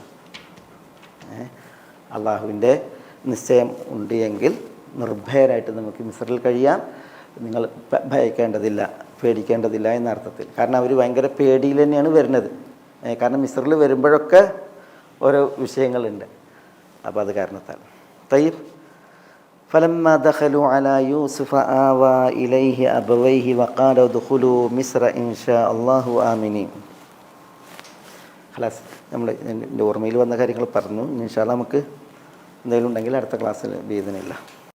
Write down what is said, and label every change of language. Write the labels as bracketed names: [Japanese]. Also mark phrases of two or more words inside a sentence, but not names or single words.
[Malayalam] അള്ളാഹുവിൻ്റെ നിശ്ചയം ഉണ്ട് എങ്കിൽ നിർഭയരായിട്ട് നമുക്ക് മിസ്റിൽ കഴിയാം. നിങ്ങൾ ഭയക്കേണ്ടതില്ല, പേടിക്കേണ്ടതില്ല എന്ന അർത്ഥത്തിൽ. കാരണം അവർ ഭയങ്കര പേടിയിൽ തന്നെയാണ് വരുന്നത്. കാരണം മിസ്റിൽ വരുമ്പോഴൊക്കെ ഓരോ വിഷയങ്ങളുണ്ട്. അപ്പോൾ അത് കാരണത്താൽ [Arabic] തയ്യിബ് فلما دخلوا على يوسف آوى إليه أبويه وقال ادخلوا مصر إن شاء الله آمنين. [Malayalam] ഖലാസ്, നമ്മൾ എൻ്റെ ഓർമ്മയിൽ വന്ന കാര്യങ്ങൾ പറഞ്ഞു. [Arabic] إن شاء الله [Malayalam] നമുക്ക് എന്തെങ്കിലും ഉണ്ടെങ്കിൽ അടുത്ത ക്ലാസ്സിൽ ബിഇദ്നില്ലാഹ്